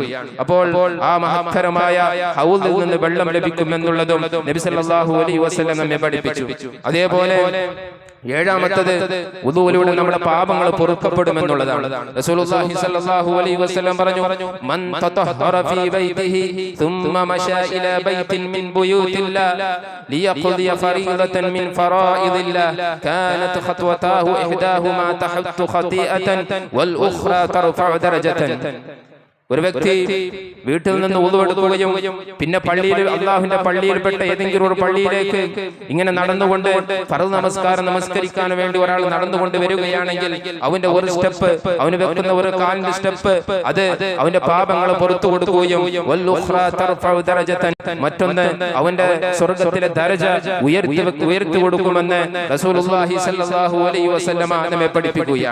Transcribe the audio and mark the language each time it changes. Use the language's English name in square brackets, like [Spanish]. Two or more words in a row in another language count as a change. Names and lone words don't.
[Malayalam] അപ്പോൾ ആ മഹത്തരമായ ഹൗദിൽ നിന്ന് വെള്ളം ലഭിക്കുമെന്നുള്ളതും നബി [Arabic] صلى الله عليه وسلم [Malayalam] നമ്മെ പഠിപ്പിച്ചു. അതേപോലെ ഏഴാമത്തത് വുളൂവിലൂടെ നമ്മുടെ പാപങ്ങൾ പൊറുക്കപ്പെടുമെന്നുള്ളതാണ്. [Arabic] رسول الله صلى الله عليه وسلم പറഞ്ഞു, من تطهر في بيته ثم مشى الى بيت من بيوت الله ليقضي فريضة من فرائض الله كانت خطوتاه احداهما تحط خطيئة والاخرى ترفع درجة. [Malayalam] ഒരു വ്യക്തി വീട്ടിൽ നിന്ന് വുളു എടുക്കുകയും പിന്നെ പള്ളിയിൽ അള്ളാഹുവിന്റെ പള്ളിയിൽപ്പെട്ട ഏതെങ്കിലും ഒരു പള്ളിയിലേക്ക് ഇങ്ങനെ നടന്നുകൊണ്ട് ഫർദ് നമസ്കാരം നമസ്കരിക്കാൻ വേണ്ടി ഒരാൾ നടന്നുകൊണ്ട് വരികയാണെങ്കിൽ അവന്റെ ഒരു സ്റ്റെപ്പ്, അവന് വെക്കുന്ന ഒരു കാലിന്റെ സ്റ്റെപ്പ്, അത് അവന്റെ പാപങ്ങൾ പുറത്തു കൊടുക്കുകയും മറ്റൊന്ന് അവന്റെ സ്വർഗ്ഗത്തിലെ ദരജ ഉയർത്തി കൊടുക്കുമെന്ന് [Arabic] رسول الله صلى الله عليه وسلم [Malayalam] നമ്മെ പഠിപ്പിക്കുകയാണ്.